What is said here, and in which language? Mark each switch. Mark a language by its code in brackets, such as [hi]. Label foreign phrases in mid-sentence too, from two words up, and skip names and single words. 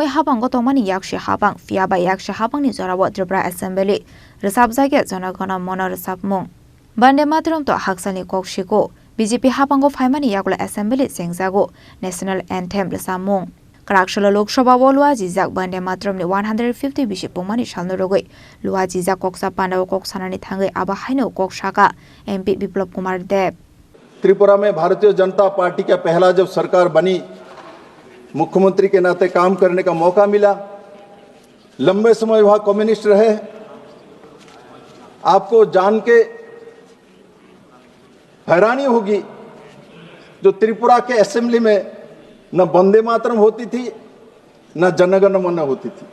[trp] Haphang tongmani Yaksi Haphang fiaba Yaksi Haphangni Jorao Tripura Assembly Rwchabjak Janagana Rwchabmung Vande Mataram to haksani kokshiko BJP Haphang faimani yakula Assembly sengjago [en] National Anthem [trp] Rwchabmung Kraksalo Sabhao Luwajijak Vande Mataram ni 150 Bisi Pungmani Salno Rugwi Luwajijak Kokchab Pandao Sanani thangwi Abohaino Sakha MP Biplab kumar [hi] त्रिपुरा में भारतीय जनता पार्टी का पहला जब सरकार बनी, मुख्यमंत्री के नाते काम करने का मौका मिला। लंबे समय वहां कम्युनिस्ट रहे। आपको जान के हैरानी होगी, जो त्रिपुरा के असेंबली में न वंदे मातरम होती थी न जनगणमन होती थी।